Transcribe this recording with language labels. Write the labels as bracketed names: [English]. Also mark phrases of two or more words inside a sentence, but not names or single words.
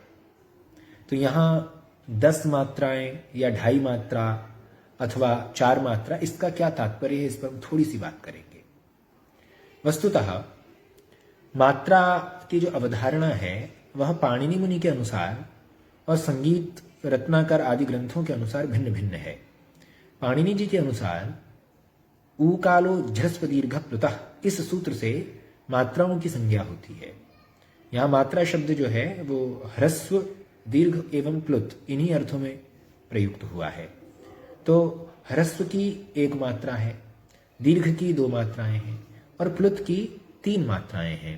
[Hindi] तो यहां 10 मात्राएं या 2.5 मात्रा अथवा 4 मात्रा, इसका क्या तात्पर्य है, इस पर हम थोड़ी सी बात करेंगे। वस्तुतः मात्रा की जो अवधारणा है वह पाणिनि मुनि के अनुसार और संगीत रत्नाकर आदि ग्रंथों के अनुसार भिन्न भिन्न है। पाणिनि जी के अनुसार [Sanskrit] ऊ कालो झ्रस्व दीर्घ प्लुतः, [Hindi] इस सूत्र से मात्राओं की संज्ञा होती है। यहां मात्रा शब्द जो है वो ह्रस्व, दीर्घ एवं प्लुत इन्हीं अर्थों में प्रयुक्त हुआ है। तो ह्रस्व की एक मात्रा है, दीर्घ की 2 मात्राएं हैं और प्लुत की 3 मात्राएं हैं।